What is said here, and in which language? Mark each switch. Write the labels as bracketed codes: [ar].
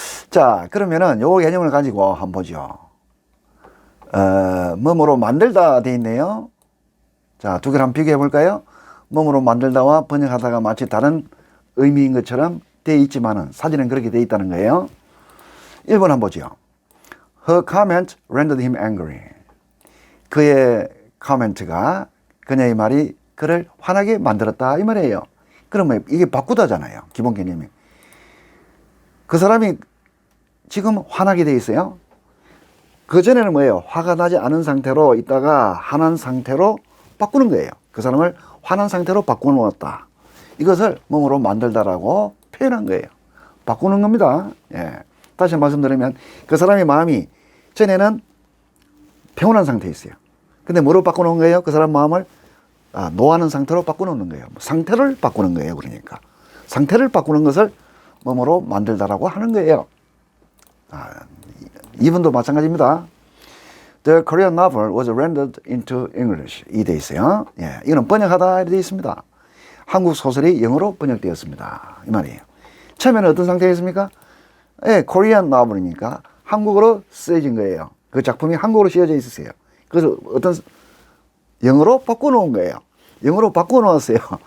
[ko] 자, 그러면은 요 개념을 가지고 한번 보죠. 뭐뭐로 만들다 돼 있네요. 자, 두 개를 한번 비교해 볼까요? 뭐뭐로 만들다와 번역하다가 마치 다른 의미인 것처럼 돼 있지만은 사진은 그렇게 돼 있다는 거예요. 1번 한번 보죠. [en] Her comment rendered him angry. [ko] 그의 코멘트가, 그녀의 말이 그를 화나게 만들었다 이 말이에요. 그러면 이게 바꾸다잖아요. 기본 개념이. 그 사람이 지금 화나게 돼 있어요. 그전에는 뭐예요? 화가 나지 않은 상태로 있다가 화난 상태로 바꾸는 거예요. 그 사람을 화난 상태로 바꾸어 놓았다. 이것을 몸으로 만들다라고 표현한 거예요. 바꾸는 겁니다. 예. 다시 말씀드리면 그 사람의 마음이 전에는 평온한 상태에 있어요. 근데 뭐로 바꿔놓은 거예요? 그 사람 마음을 노하는 상태로 바꿔놓는 거예요. 상태를 바꾸는 거예요. 그러니까 상태를 바꾸는 것을 몸으로 만들다라고 하는 거예요. 이분도 마찬가지입니다. [en] The Korean novel was rendered into English. [ko] 이 돼 있어요. 예, 이거는 번역하다 이렇게 돼 있습니다. 한국 소설이 영어로 번역되었습니다. 이 말이에요. 처음에는 어떤 상태였습니까? 예, Korean novel이니까 한국어로 쓰여진 거예요. 그 작품이 한국어로 쓰여져 있었어요. 그래서 영어로 바꿔놓은 거예요. 영어로 바꿔놓았어요.